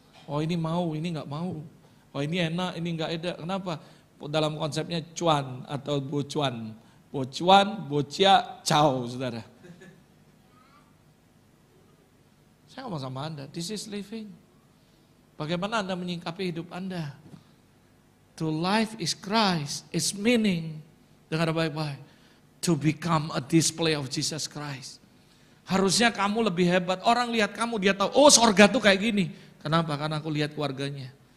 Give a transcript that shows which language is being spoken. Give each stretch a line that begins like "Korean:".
Indonesian: Oh ini mau, ini gak mau. Oh ini enak, ini gak enak. Kenapa? Dalam konsepnya cuan atau bocuan. Bocuan, bocia, ciao saudara. Saya ngomong sama Anda,
English: this is living.
Indonesian: Bagaimana Anda menyingkapi hidup Anda?
English: To life is Christ, it's meaning.
Indonesian: Dengar baik-baik.
English: To become a display of Jesus Christ.
Indonesian: Harusnya kamu lebih hebat. Orang lihat kamu, dia tahu, oh sorga tuh kayak gini. Kenapa? Karena aku lihat keluarganya.